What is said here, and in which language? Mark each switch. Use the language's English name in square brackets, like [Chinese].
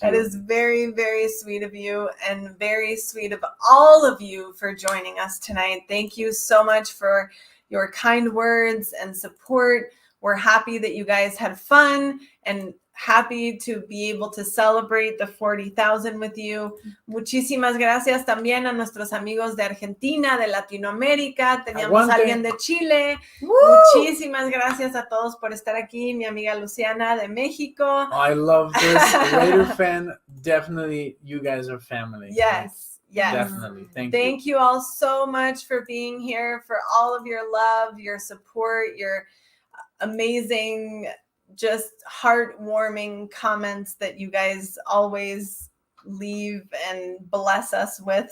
[English] That is very, very sweet of you, and very sweet of all of you for joining us tonight. Thank you so much for your kind words and support. We're happy that you guys had fun and happy to be able to celebrate the 40,000 with you. [Spanish] Muchísimas gracias también a nuestros amigos de Argentina, de Latinoamérica. Teníamos a alguien de Chile. Muchísimas gracias a todos por estar aquí. Mi amiga Luciana de México. [English] I love this. Raider fan, definitely you guys are family. Yes. Yes. Definitely. Thank you all so much for being here, for all of your love, your support, your amazing, just heartwarming comments that you guys always leave and bless us with.